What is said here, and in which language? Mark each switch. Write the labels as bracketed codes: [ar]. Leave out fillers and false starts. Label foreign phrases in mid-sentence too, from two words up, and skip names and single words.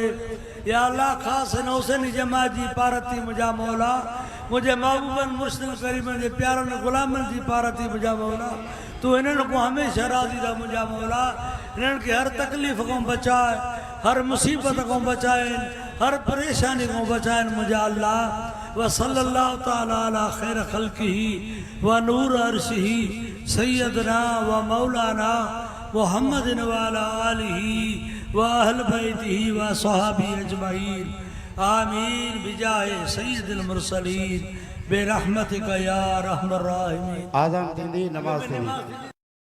[sd] या अल्लाह, ख़ासि हिन हुसैनी जमात जी पारती मुंहिंजा मौला, मुंहिंजे महबूबनि मुस्लिम क़रीबनि जे प्यारनि ग़ुलामनि जी पारती मुंहिंजा मौला। तू हिननि को हमेशह राज़ी रह मुंहिंजा मौला। हिननि खे हर तकलीफ़ खां बचाए, हर मुसीबत खां बचाए, हर परेशानी खां बचाए मुंहिंजा अल्लाह। [ar] وصلى الله تعالى على خير خلقه ونور عرشه سيدنا ومولانا محمد وعلى آله وأهل بيته وصحبه أجمعين. آمين بجاه سيد المرسلين برحمتك يا أرحم الراحمين. [sd] आज़ान थींदी नमाज़ थींदी।